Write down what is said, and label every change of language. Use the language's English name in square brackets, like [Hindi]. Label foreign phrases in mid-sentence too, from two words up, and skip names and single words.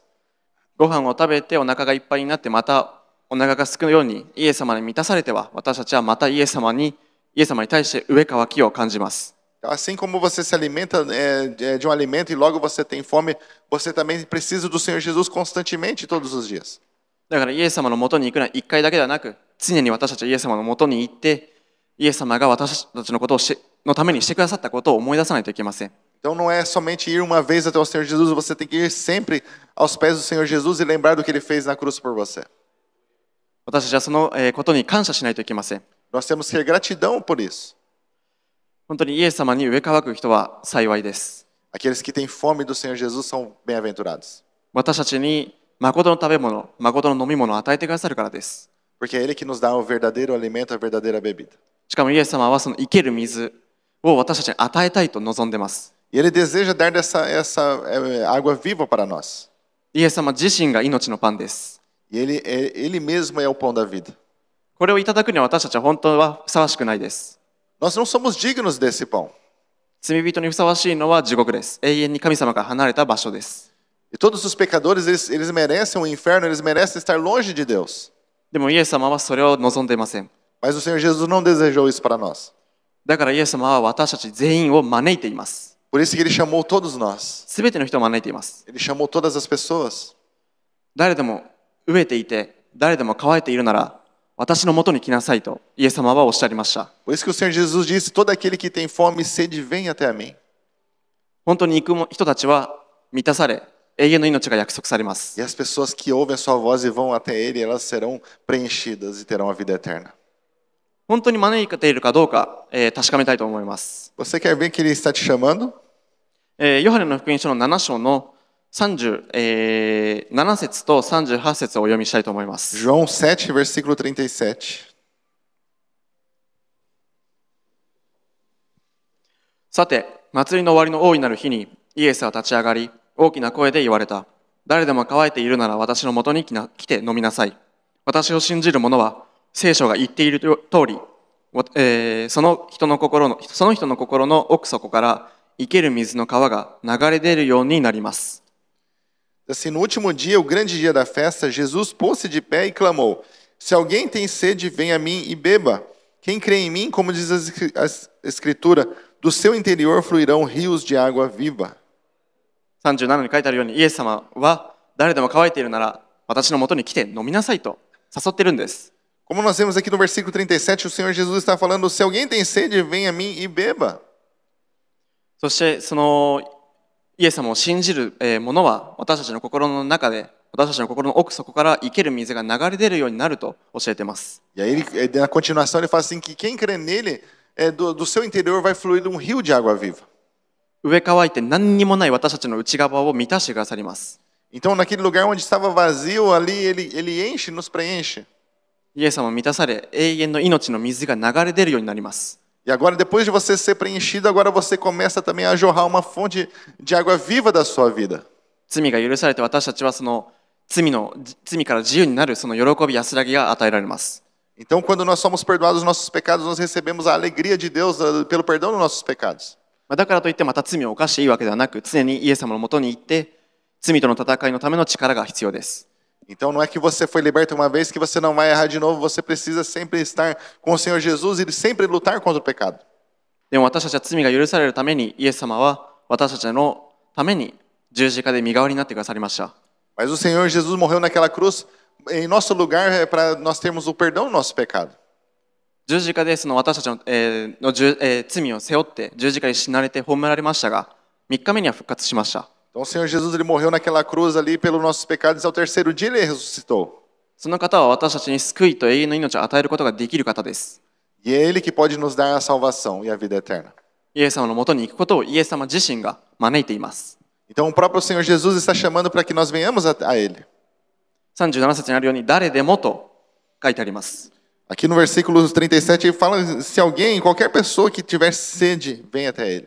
[Japanese] ご飯を食べてお腹がいっぱいになってまたお腹が空くようにイエス様に満たされては私たちはまたイエス様に対して飢え渇きを感じます。 [Portuguese] Assim como você se alimenta de um alimento e logo você tem fome, você também precisa do Senhor Jesus constantemente todos os dias. [Japanese] だからイエス様のもとに行くのは一回だけではなく、常に私たちはイエス様のもとに行って、イエス様が私たちのことのためにしてくださったことを思い出さないといけません。 [Portuguese] Então não é somente ir uma vez até o Senhor Jesus, você tem que ir sempre aos pés do Senhor Jesus e lembrar do que ele fez na cruz por você. [Japanese] 私たちはそのことに感謝しないといけません。 [Portuguese] Nós temos que ter gratidão por isso. [Japanese] 本当にイエス様に飢え渇く人は幸いです。 [Portuguese] Aqueles que têm fome do Senhor Jesus são bem-aventurados. [Japanese] 私たちに誠の食べ物、誠の飲み物を与えてくださるからです。 [Portuguese] Porque é ele que nos dá o verdadeiro alimento, a verdadeira bebida. [Japanese] しかもイエス様はその生ける水を私たちに与えたいと望んでいます。 [Portuguese] E ele deseja dar essa água viva para nós. [Japanese] イエス様自身が命のパンです。 [Portuguese] E ele mesmo é o pão da vida. [Japanese] これをいただくには私たちは本当はふさわしくないです。 [Portuguese] Nós não somos dignos desse pão. [Japanese] 罪人にふさわしいのは地獄です。永遠に神様から離れた場所です。 [Portuguese] E todos os pecadores, eles merecem o inferno, eles merecem estar longe de Deus. [Japanese] でもイエス様はそれを望んでいません。 [Portuguese] Mas o Senhor Jesus não desejou isso para nós. [Japanese] だからイエス様は私たち全員を招いています。 [Portuguese] Por isso que ele chamou todos nós. [Japanese] すべての人を招いています。 [Portuguese] Ele chamou todas as pessoas. [Japanese] 誰でも飢えていて、誰でも乾いているなら、私のもとに来なさいとイエス様はおっしゃりました。 [Portuguese] Por isso que o Senhor Jesus disse: todo aquele que tem fome e sede, vem até a mim. [Japanese] 本当に行く人たちは満たされ、 永遠の命が約束されます。 [Portuguese] E as pessoas que ouvem a sua voz e vão até ele, elas serão preenchidas e terão a vida eterna. [Japanese] 本当に招いているかどうか、確かめたいと思います。 [Portuguese] Você quer ver que ele está te chamando? [Japanese] ヨハネの福音書の7章の37節と38節をお読みしたいと思います。 [Portuguese] João 7, versículo 37. [Japanese] さて、祭りの終わりの大いなる日にイエスは立ち上がり、大きな声で言われた。誰でも乾いているなら私のもとに来て飲みなさい。私を信じる者は聖書が言っている通り、その人の心の奥底から生ける水の川が流れ出るようになります。 [Portuguese] Assim, no último dia, o grande dia da festa, Jesus pôs-se de pé e clamou: Se alguém tem sede, venha a mim e beba. Quem crê em mim, como diz a Escritura, do seu interior fluirão rios de água viva. [Japanese] 37 に書いてあるように、イエス様は誰でも乾いているなら私のもとに来て飲みなさいと誘っているんです。 [Portuguese] Como nós vemos aqui no versículo 37, o Senhor Jesus está falando: Se alguém tem sede, venha a mim e beba. [Japanese] そしてそのイエス様を信じる者は私たちの心の中で、私たちの心の奥底から生ける水が流れ出るようになると教えています。 [Portuguese] E aí, na continuação, ele fala assim: que quem crê nele, do seu interior vai fluir um rio de água viva. [Japanese] 上乾いて何にもない私たちの内側を満たしてくださります。 [Portuguese] Então, naquele lugar onde estava vazio, ali ele enche, nos preenche. [Japanese] イエス様を満たされ、永遠の命の水が流れ出るようになります。 [Portuguese] E agora, depois de você ser preenchido, agora você começa também a jorrar uma fonte de água viva da sua vida. [Japanese] 罪が許されて私たちはその罪から自由になるその喜び安らぎが与えられます。 [Portuguese] Então, quando nós somos perdoados dos nossos pecados, nós recebemos a alegria de Deus pelo perdão dos nossos pecados. [Japanese] だからといってまた罪を犯していいわけではなく、常にイエス様のもとに行って罪との戦いのための力が必要です。 [Portuguese] Então, não é que você foi liberto uma vez que você não vai errar de novo, você precisa sempre estar com o Senhor Jesus e sempre lutar contra o pecado. [Japanese] でも私たちは罪が許されるために、イエス様は私たちのために十字架で身代わりになってくださりました。 [Portuguese] Mas o Senhor Jesus morreu naquela cruz em nosso lugar para nós termos o perdão do nosso pecado. [Japanese] 十字架でその私たちの、罪を背負って十字架に死なれて葬られましたが、3日目には復活しました。 [Portuguese] Então, o Senhor Jesus ele morreu naquela cruz ali pelos nossos pecados e ao terceiro dia ele ressuscitou. [Japanese] その方は私たちに救いと永遠の命を与えることができる方です。 [Portuguese] E é Ele que pode nos dar a salvação e a vida eterna. [Japanese] イエス様のもとに行くことをイエス様自身が招いています。 [Portuguese] Então, o próprio Senhor Jesus está chamando para que nós venhamos a Ele. [Japanese] 37 節にあるように、誰でもと書いてあります。 [Portuguese] Aqui no versículo 37 ele fala: se alguém, qualquer pessoa que tiver sede, venha até Ele.